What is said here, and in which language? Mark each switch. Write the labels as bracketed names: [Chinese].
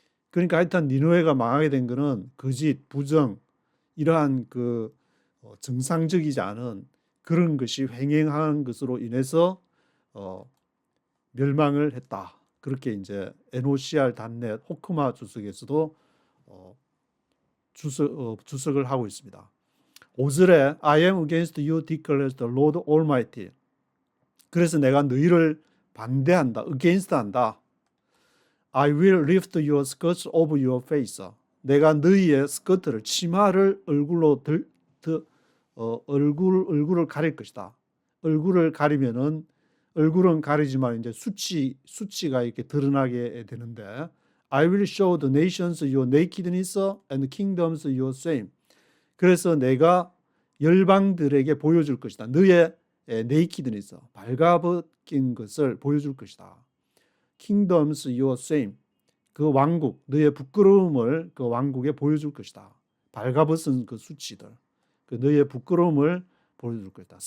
[Korean] 그러니까 하여튼 니느웨가 망하게 된 것은 거짓, 부정, 이러한 그 정상적이지 않은 그런 것이 횡행한 것으로 인해서 멸망을 했다. 그렇게 이제 NOCR.net 호크마 주석에서도 주석을 하고 있습니다. [English] 5절에 I am against you declares the Lord Almighty. [Korean] 그래서 내가 너희를 반대한다. against 한다. [English] I will lift your skirts over your face. [Korean] 내가 너희의 스커트를 치마를 얼굴로 얼굴을 가릴 것이다. 얼굴을 가리면은 얼굴은 가리지만 이제 수치가 이렇게 드러나게 되는데 [English] I will show the nations your nakedness and kingdoms your shame. [Korean] 그래서 내가 열방들에게 보여줄 것이다. 너의 nakedness, 발가벗긴 것을 보여줄 것이다. [English] kingdoms your shame. [Korean] 그 왕국, 너의 부끄러움을 그 왕국에 보여줄 것이다. 발가벗은 그 수치들, 그 너의 부끄러움을 보여줄 것이다.